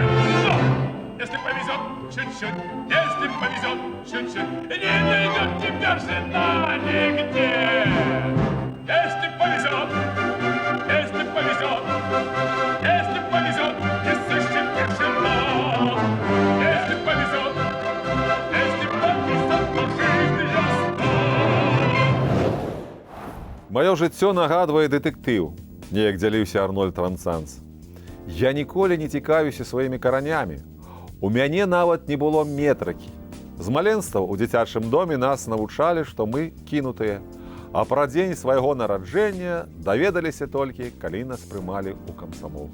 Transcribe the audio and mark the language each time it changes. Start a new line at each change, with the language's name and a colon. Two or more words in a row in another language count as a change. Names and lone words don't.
Russian: Но если повезет чуть-чуть, если повезет чуть-чуть, не найдет тебя жена нигде. Если повезет, если повезет, если повезет, не сыщет тишина. Если повезет, то жизнь ясна.
Belarusian: Маё жыццё нагадвае дэтэктыў, неяк дзяліўся Арнольд Рансанс. Я ніколі не цікавіўся сваімі каранямі. У мяне нават не было метракі. З маленства ў дзіцячым доме нас навучалі, што мы кінутыя, а пра дзень свайго нараджэння даведаліся толькі, калі нас прымалі ў камсамол.